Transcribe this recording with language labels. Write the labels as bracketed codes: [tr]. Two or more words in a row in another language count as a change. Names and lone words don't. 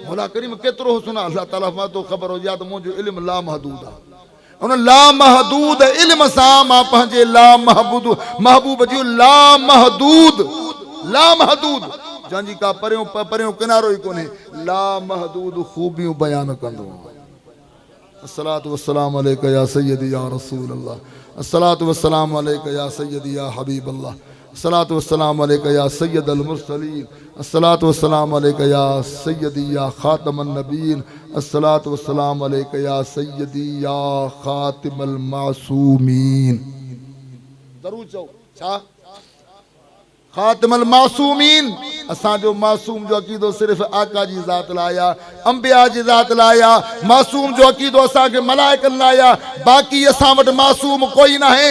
[sd] मौला करीम केतिरो हुस्न आहे, अल्लाह ताला मां तो ख़बर हुजे त मुंहिंजो इल्मु लामहदूद आहे। उन लामहदूद इल्म सां मां पंहिंजे महबूब जो लामहदूद जंहिंजी का परियों परियों किनारो ई कोन्हे, लामहदूद ख़ूबियूं बयान कंदो आहे। [ar] الصلاة والسلام عليك يا سيدي يا رسول الله، الصلاة والسلام عليك يا سيدي يا حبيب الله، الصلاة والسلام عليك يا سيد المرسلين، الصلاة والسلام عليك يا سيدي يا خاتم النبيين, الصلاة والسلام عليك يا سيدي يا خاتم المعصومين. [sd] ज़रूर चओ छा [ar] خاتم المعصومين. [sd] असांजो मासूम जो अक़ीदो सिर्फ़ आका जी ज़ात लाइ आहे, अंबिया जी ज़ात लाइ आहे। मासूम जो अक़ीदो असांखे मलाइकनि लाइ आहे, बाक़ी असां वटि मासूम कोई न आहे।